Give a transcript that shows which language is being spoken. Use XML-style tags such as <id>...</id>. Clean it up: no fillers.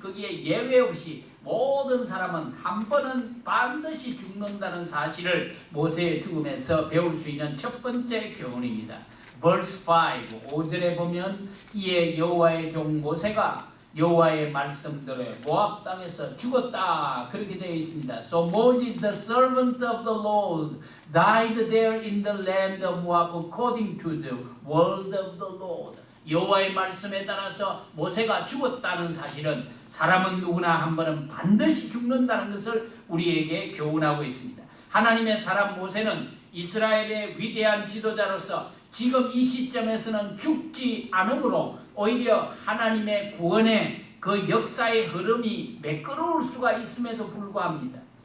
<ko>거기에 예외 없이 모든 사람은 한 번은 반드시 죽는다는 사실을 모세의 죽음에서 배울 수 있는 첫 번째 교훈입니다. Verse 5, 5절에 보면 이에 여호와의 종 모세가 여호와의 말씀대로 모압 땅에서 죽었다 그렇게 되어 있습니다.</ko> <en>So Moses the servant of the Lord died there in the land of Moab according to the word of the Lord.</en> <ko>여호와의 말씀에 따라서 모세가 죽었다는 사실은 사람은 누구나 한 번은 반드시 죽는다는 것을 우리에게 교훈하고 있습니다. 하나님의 사람 모세는 이스라엘의 위대한 지도자로서 지금 이 시점에서는 죽지 않으므로 오히려 하나님의 구원의 그 역사의 흐름이 매끄러울 수가 있음에도 불구합니다.</ko>